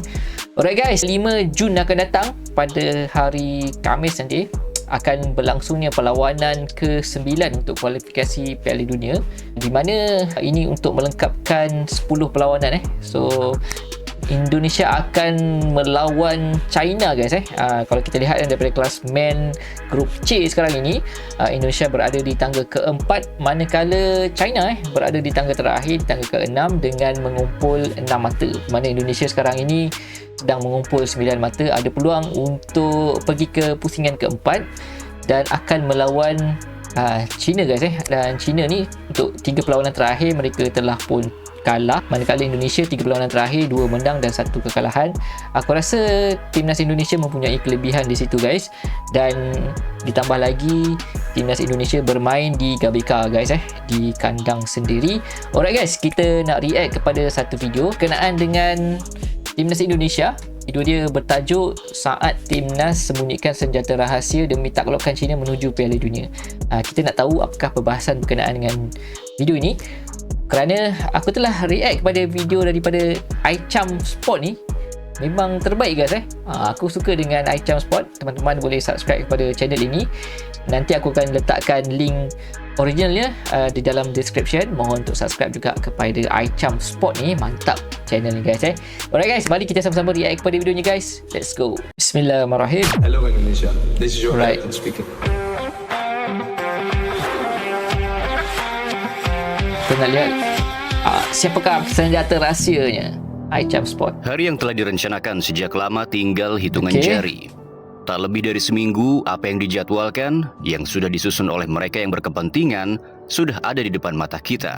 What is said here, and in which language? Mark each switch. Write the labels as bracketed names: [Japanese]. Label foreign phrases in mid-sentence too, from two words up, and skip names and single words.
[English] Alright guys, [Malay] 5 Jun akan datang pada hari Khamis nanti akan berlangsungnya perlawanan ke-9 untuk kualifikasi Piala Dunia, di mana ini untuk melengkapkan 10 perlawanan So Indonesia akan melawan China guys kalau kita lihat daripada kelas men grup C sekarang ini, Indonesia berada di tangga keempat, manakala China berada di tangga terakhir, tangga ke-6 dengan mengumpul 6 mata. Di mana Indonesia sekarang ini sedang mengumpul 9 mata, ada peluang untuk pergi ke pusingan keempat dan akan melawan China guys dan China ni untuk 3 perlawanan terakhir mereka telah pun kalah, manakala Indonesia 3 perlawanan terakhir 2 menang dan 1 kekalahan. Aku rasa timnas Indonesia mempunyai kelebihan di situ guys, dan ditambah lagi timnas Indonesia bermain di GBK guys di kandang sendiri. [English] Alright guys, [Malay] kita nak react kepada satu video berkenaan dengan timnas Indonesia. Video dia bertajuk saat timnas sembunyikan senjata rahsia demi taklukkan China menuju Piala Dunia. Kita nak tahu apakah perbahasan berkenaan dengan video ini, kerana aku telah react kepada video daripada iCham Sport ni. Memang terbaik guys aku suka dengan iCham Sport. Teman-teman boleh subscribe kepada channel ini. Nanti aku akan letakkan link originalnya di dalam description. Mohon untuk subscribe juga kepada iCham Sport ni. Mantap channel ni guys [English] Alright guys, [Malay] mari kita sama-sama react kepada video ni guys. [English] Let's go. [Arabic] Bismillahirrahmanirrahim. [English] Hello Indonesia, this is your Right. captain speaking. [Malay] Kita nak lihat siapakah senjata rahsianya iCham Sport. [Indonesian] Hari yang telah direncanakan sejak lama tinggal hitungan [Malay] Okey. [Indonesian] jari. Tak lebih dari seminggu, apa yang dijadwalkan, yang sudah disusun oleh mereka yang berkepentingan, sudah ada di depan mata kita.